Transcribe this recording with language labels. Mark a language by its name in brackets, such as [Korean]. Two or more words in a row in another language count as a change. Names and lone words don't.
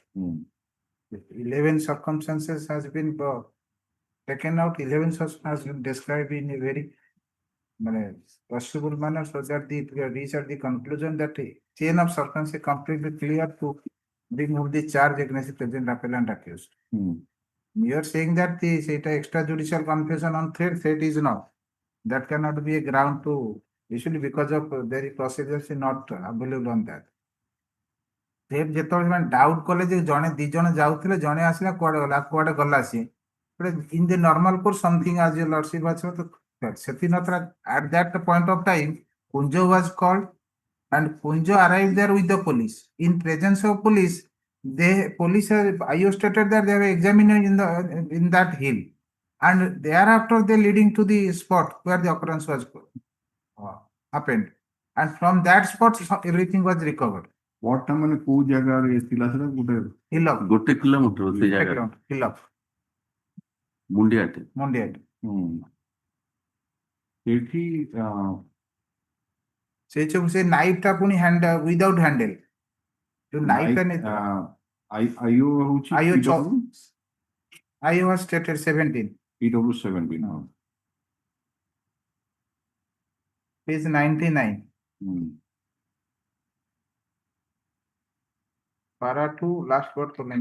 [English] 11 circumstances has been taken out, 11 has been described in a very possible manner so that the reach at the conclusion that the chain of circumstances is completely clear to remove the charge against the present appellant accused. You are saying that the extrajudicial confession on threat is not. That cannot be a ground to, usually because of their procedures is not available on that. Threat [Odia] ଯେତେବେଳେ ସେମାନେ ଡାଉଟ୍ କଲେ ଯେ ଜଣେ ଦି ଜଣ ଯାଉଥିଲେ ଜଣେ ଆସିଲା କୁଆଡେ ଗଲା ସିଏ [English] in the normal course something as your lordship was at that point of time Kunjo was called and Kunjo arrived there with the police. In presence of police, police IO stated that they were examining in that hill, and thereafter they leading to the spot where the occurrence was happened, and from that spot everything was recovered. [Odia] What ମାନେ କୋଉ ଜାଗାରେ ଥିଲା ସେଟା ଗୋଟେ [English] Hill up, [Odia] ଗୋଟେ କିଲୋମିଟର ସେ ଜାଗା [English] background, hill up, [Odia] ମୁଣ୍ଡିଆଟେ [English] Monday. [Odia] ସେଠି ସେ knife ଟା ପୁଣି [English] without handle. [Odia] जो knife ଟା ନେଇଥିଲା IO ହଉଛି IO PW? [English] I was stated 17. [Odia] PW 17 ହଁ [English] Page 99. Para 2, last word comment.